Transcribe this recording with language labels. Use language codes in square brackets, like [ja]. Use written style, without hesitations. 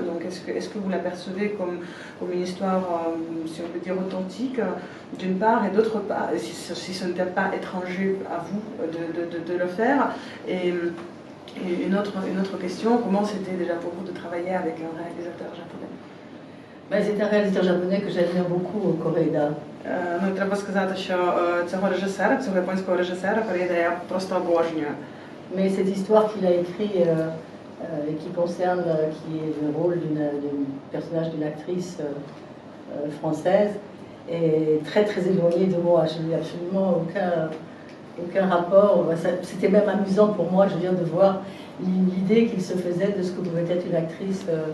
[fr] Donc est-ce que vous l'apercevez comme une histoire, si on peut dire, authentique, d'une part, et d'autre part, si ce n'était pas étranger à vous de le faire? Et une autre question, comment c'était déjà pour vous de travailler avec un réalisateur japonais? C'est un réalisateur japonais que j'admire beaucoup, Koreeda. [uk] Ну, треба сказати, що цього японського режисера Кореїда я просто обожнюю. [fr] Mais cette histoire qu'il a écrit qui concerne, qui est le rôle du personnage d'une actrice française, est très très éloigné de moi. Je n'ai absolument aucun rapport. C'était même amusant pour moi, je viens de voir l'idée qu'il se faisait de ce que pouvait être une actrice